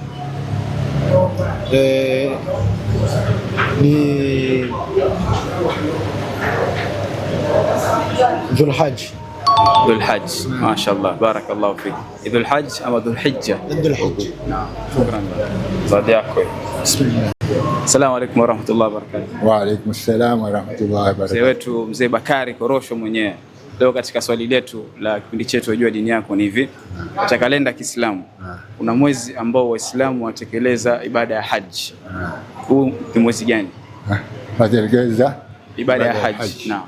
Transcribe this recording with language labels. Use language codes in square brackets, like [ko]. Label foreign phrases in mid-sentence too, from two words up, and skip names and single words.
[sw] Ni Dhulhijja. Dhulhijja. [ar] ما شاء الله بارك الله فيك. [sw] Dhulhijja ama Dhulhijja? Dhulhijja. Naam. Shukran. Zawadi yako. Bismillah. [ar] السلام عليكم ورحمة الله وبركاته. وعليكم السلام ورحمة الله وبركاته. [sw] Mzee wetu Mzee Bakari Korosho mwenyewe Leo katika swali letu la kipindi chetu Wajua Dini Yako ni hivi. Katika kalenda ya Kiislamu kuna mwezi ambao Waislamu watekeleza ibada ya haji. Huu ni mwezi gani? Watekeleza ibada ya haji. Naam.